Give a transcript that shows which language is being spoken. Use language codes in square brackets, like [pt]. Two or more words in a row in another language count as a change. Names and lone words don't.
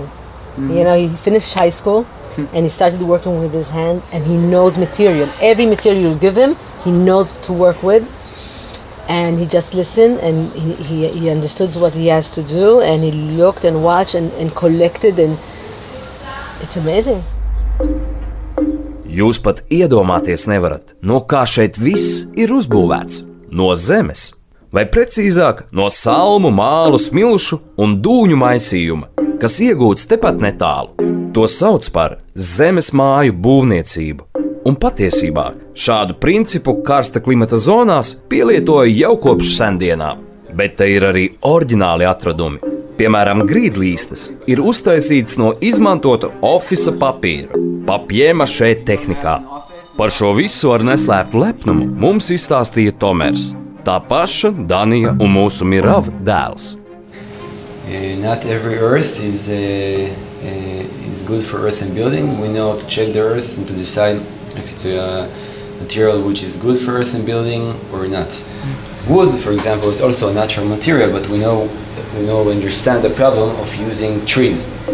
[en] He finished high school. And he started working with his hand, and he knows material. Every material you give him, he knows to work with. And he just listened, and he understood what he has to do, and he looked and watched and collected, and it's amazing. [lv] Jūs pat iedomāties nevarat, no kā šeit viss ir uzbūvēts. No zemes, vai precīzāk, no salmu, mālu, smilšu un dūņu maisījuma, kas iegūts tepat netālu. To sauc par zemes māju būvniecību. Un patiesībā šādu principu karsta klimata zonās pielietoja jau kopš sendienām, bet te ir arī oriģināli atradumi. Piemēram, grīdlīstes ir uztaisītas no izmantota ofisa papīra, papjēmašē tehnikā. Par šo visu ar neslēptu lepnumu mums izstāstīja Tomers, tā paša Danija un mūsu Mirav dēls. [en] Not every earth is good for earth and building. We know how to check the earth and to decide if it's a material which is good for earth and building or not. Wood, for example, is also a natural material, but we understand the problem of using trees.